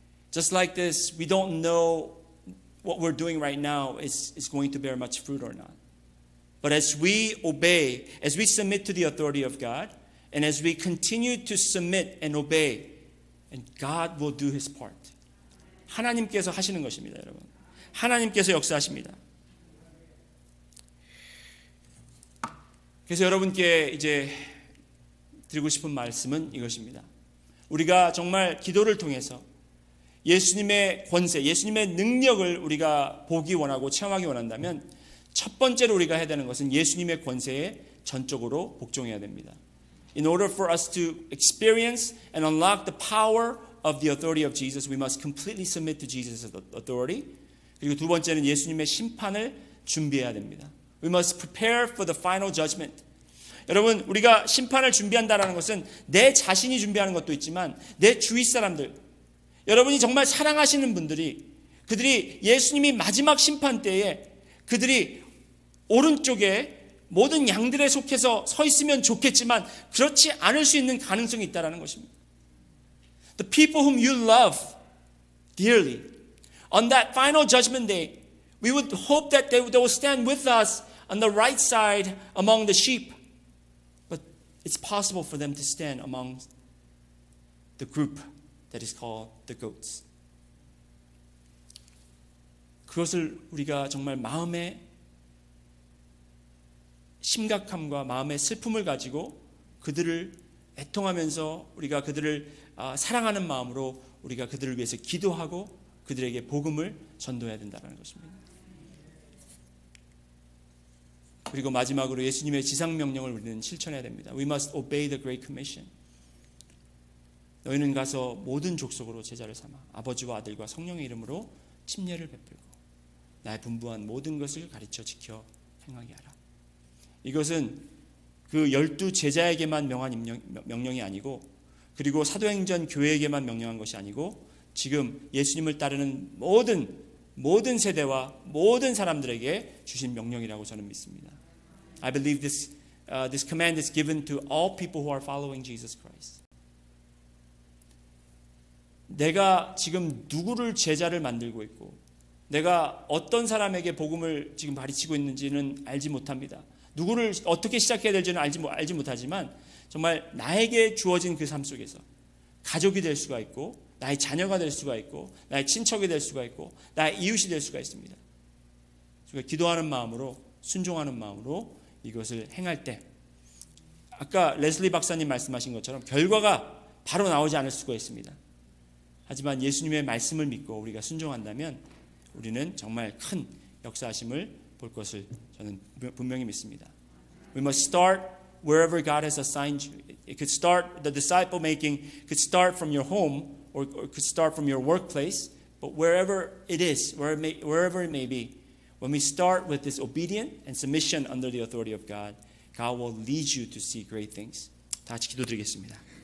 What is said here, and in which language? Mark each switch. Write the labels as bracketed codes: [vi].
[en] Just like this, we don't know what we're doing right now is going to bear much fruit or not. But as we obey, as we submit to the authority of God, and as we continue to submit and obey, and God will do His part. [ko] 하나님께서 하시는 것입니다, 여러분. 하나님께서 역사하십니다. 그래서 여러분께 이제 드리고 싶은 말씀은 이것입니다. 우리가 정말 기도를 통해서 예수님의 권세, 예수님의 능력을 우리가 보기 원하고 체험하기 원한다면 첫 번째로 우리가 해야 되는 것은 예수님의 권세에 전적으로 복종해야 됩니다. [en] In order for us to experience and unlock the power of the authority of Jesus, we must completely submit to Jesus' authority. [ko] 그리고 두 번째는 예수님의 심판을 준비해야 됩니다. [en] We must prepare for the final judgment. [ko] 여러분, 우리가 심판을 준비한다는 것은 내 자신이 준비하는 것도 있지만 내 주위 사람들, 여러분이 정말 사랑하시는 분들이, 그들이 예수님이 마지막 심판 때에 그들이 오른쪽에 모든 양들에 속해서 서 있으면 좋겠지만 그렇지 않을 수 있는 가능성이 있다는 것입니다. [en] The people whom you love dearly, on that final judgment day, we would hope that they will stand with us on the right side among the sheep. But it's possible for them to stand among the group that is called the goats. [ko] 그것을 우리가 정말 마음의 심각함과 마음의 슬픔을 가지고 그들을 애통하면서 우리가 그들을 사랑하는 마음으로 우리가 그들을 위해서 기도하고 그들에게 복음을 전도해야 된다는 것입니다. 그리고 마지막으로 예수님의 지상명령을 우리는 실천해야 됩니다. [en] We must obey the Great Commission. [ko] 너희는 가서 모든 족속으로 제자를 삼아 아버지와 아들과 성령의 이름으로 침례를 베풀고 나의 분부한 모든 것을 가르쳐 지켜 행하게 하라. 이것은 그 12 제자에게만 명한 명령이 아니고, 그리고 사도행전 교회에게만 명령한 것이 아니고, 지금 예수님을 따르는 모든 세대와 모든 사람들에게 주신 명령이라고 저는 믿습니다. [en] I believe this command is given to all people who are following Jesus Christ. [ko] 내가 지금 누구를 제자를 만들고 있고 내가 어떤 사람에게 복음을 지금 가르치고 있는지는 알지 못합니다. 누구를 어떻게 시작해야 될지는 알지 못하지만 정말 나에게 주어진 그 삶 속에서 가족이 될 수가 있고 나의 자녀가 될 수가 있고 나의 친척이 될 수가 있고 나의 이웃이 될 수가 있습니다. 그러니까 기도하는 마음으로 순종하는 마음으로 이것을 행할 때 아까 레슬리 박사님 말씀하신 것처럼 결과가 바로 나오지 않을 수가 있습니다. 하지만 예수님의 말씀을 믿고 우리가 순종한다면 우리는 정말 큰 역사하심을 볼 것을 저는 분명히 믿습니다. [en] We must start wherever God has assigned you. It could start, the disciple making could start from your home or could start from your workplace, but wherever it is, wherever it may be, when we start with this obedience and submission under the authority of God, God will lead you to see great things. [ko] 다 같이 기도드리겠습니다.